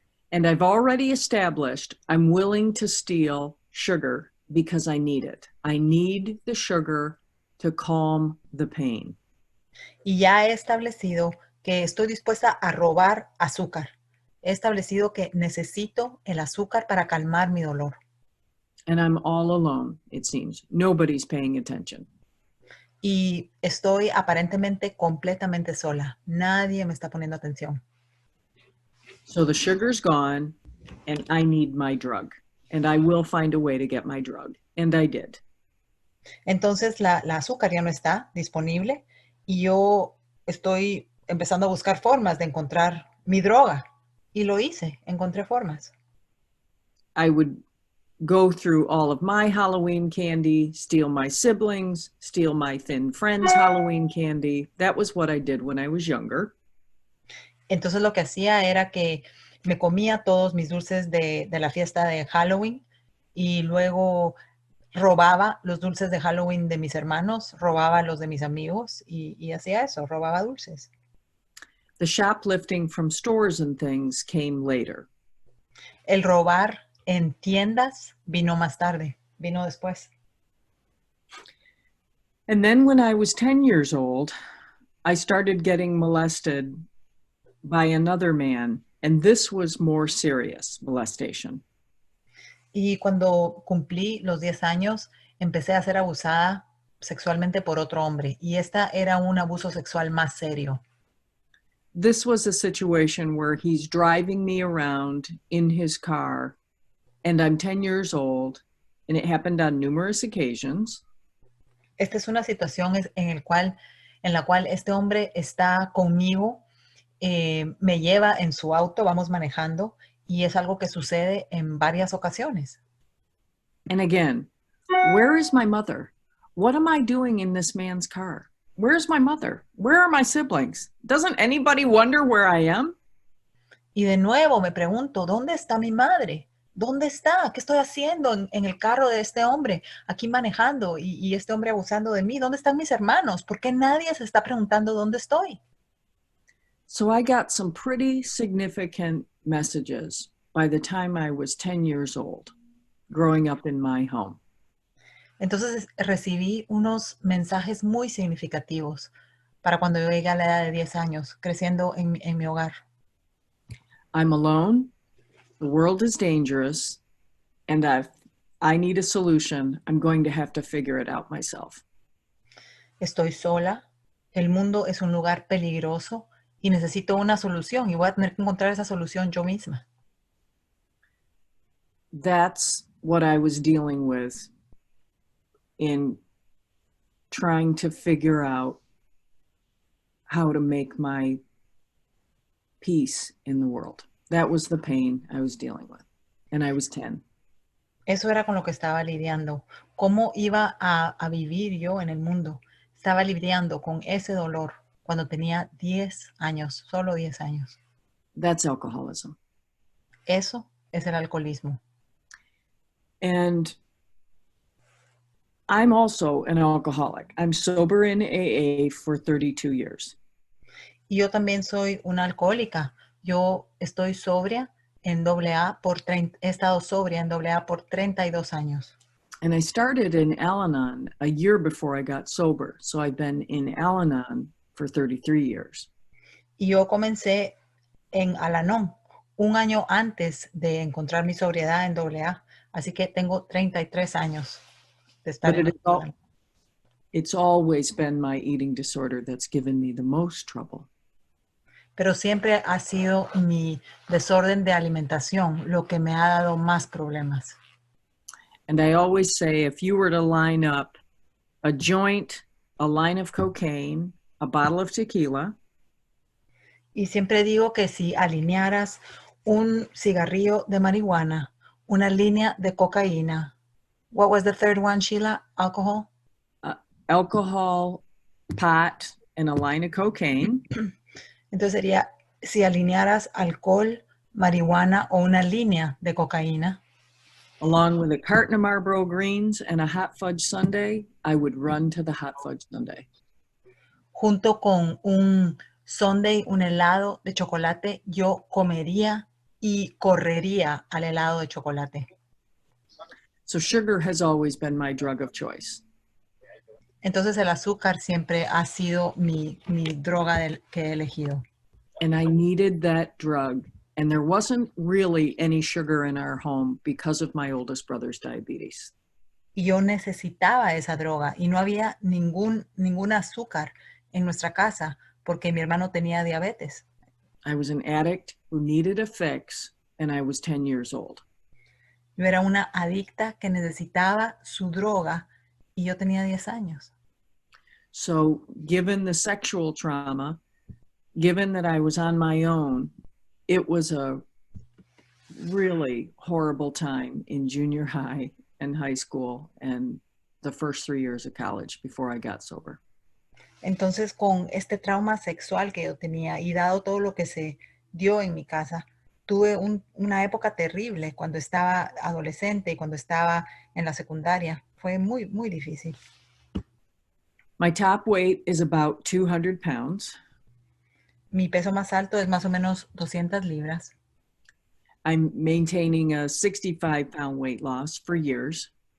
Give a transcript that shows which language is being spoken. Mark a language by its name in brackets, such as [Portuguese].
[English] And I've already established I'm willing to steal sugar because I need it. I need the sugar to calm the pain. [Spanish] Y ya he establecido que estoy dispuesta a robar azúcar. He establecido que necesito el azúcar para calmar mi dolor. [English] And I'm all alone, it seems. Nobody's paying attention. [Spanish] Y estoy aparentemente completamente sola. Nadie me está poniendo atención. [English] So the sugar's gone, and I need my drug. And I will find a way to get my drug. And I did. [Spanish] Entonces la azúcar ya no está disponible y yo estoy empezando a buscar formas de encontrar mi droga. Y lo hice, encontré formas. [English] I would go through all of my Halloween candy, steal my siblings, steal my thin friends' Halloween candy. That was what I did when I was younger. [Spanish] Entonces lo que hacía era que me comía todos mis dulces de la fiesta de Halloween y luego robaba los dulces de Halloween de mis hermanos, robaba los de mis amigos y hacía eso, robaba dulces. [English] The shoplifting from stores and things came later. [Spanish] El robar en tiendas vino más tarde, vino después. [English] And then when I was 10 years old, I started getting molested by another man, and this was more serious molestation. [Spanish] Y cuando cumplí los 10 años, empecé a ser abusada sexualmente por otro hombre. Y esta era un abuso sexual más serio. [English] This was a situation where he's driving me around in his car, and I'm 10 years old, and it happened on numerous occasions. [Spanish] Esta es una situación en la cual este hombre está conmigo, me lleva en su auto, vamos manejando, y es algo que sucede en varias ocasiones. [English] And again, where is my mother? What am I doing in this man's car? Where's my mother? Where are my siblings? Doesn't anybody wonder where I am? [Spanish] Y de nuevo me pregunto, ¿dónde está mi madre? ¿Dónde está? ¿Qué estoy haciendo en el carro de este hombre aquí manejando y este hombre abusando de mí? ¿Dónde están mis hermanos? ¿Por qué nadie se está preguntando dónde estoy? [English] So I got some pretty significant messages by the time I was 10 years old, growing up in my home. [Spanish] Entonces recibí unos mensajes muy significativos para cuando yo llegué a la edad de 10 años, creciendo en mi hogar. [English] I'm alone, the world is dangerous, and I need a solution. I'm going to have to figure it out myself. [Spanish] Estoy sola, el mundo es un lugar peligroso y necesito una solución y voy a tener que encontrar esa solución yo misma. [English] That's what I was dealing with in trying to figure out how to make my peace in the world. That was the pain I was dealing with. And I was 10. [Spanish] Eso era con lo que estaba lidiando. ¿Cómo iba a vivir yo en el mundo? Estaba lidiando con ese dolor cuando tenía 10 años, solo 10 años. [English] That's alcoholism. [Spanish] Eso es el alcoholismo. [English] And I'm also an alcoholic. I'm sober in AA for 32 years. [Spanish] Y yo también soy una alcohólica. Yo estoy sobria en AA he estado sobria en AA por 32 años. [English] And I started in Al-Anon a year before I got sober. So I've been in Al-Anon for 33 years. [Spanish] Y yo comencé en Al-Anon un año antes de encontrar mi sobriedad en AA. Así que tengo 33 años de estar en Al-Anon. [English] It's always been my eating disorder that's given me the most trouble. [Spanish] Pero siempre ha sido mi desorden de alimentación lo que me ha dado más problemas. [English] And I always say, if you were to line up a joint, a line of cocaine, a bottle of tequila, [Spanish] y siempre digo que si alinearas un cigarrillo de marihuana, una línea de cocaína. [English] What was the third one, Sheila? Alcohol? Alcohol, pot, and a line of cocaine. [Spanish] Entonces sería, si alinearas alcohol, marihuana o una línea de cocaína. [English] Along with a carton of Marlboro Greens and a hot fudge sundae, I would run to the hot fudge sundae. [Spanish] Junto con un sundae, un helado de chocolate, yo comería y correría al helado de chocolate. [English] So sugar has always been my drug of choice. [Spanish] Entonces el azúcar siempre ha sido mi droga que he elegido. [English] And I needed that drug. And there wasn't really any sugar in our home because of my oldest brother's diabetes. [Spanish] Y yo necesitaba esa droga y no había ningún azúcar en nuestra casa porque mi hermano tenía diabetes. [English] I was an addict who needed a fix, and I was 10 years old. [Spanish] Yo era una adicta que necesitaba su droga y yo tenía 10 años. [English] So given the sexual trauma, given that I was on my own, it was a really horrible time in junior high and high school and the first 3 years of college before I got sober. [Spanish] Entonces, con este trauma sexual que yo tenía y dado todo lo que se dio en mi casa, tuve una época terrible cuando estaba adolescente y cuando estaba en la secundaria. Fue muy, muy difícil. [English] My top weight is about 200 pounds. [Spanish] Mi peso más alto es más o menos 200 libras. [English] I'm maintaining a 65-pound weight loss for years.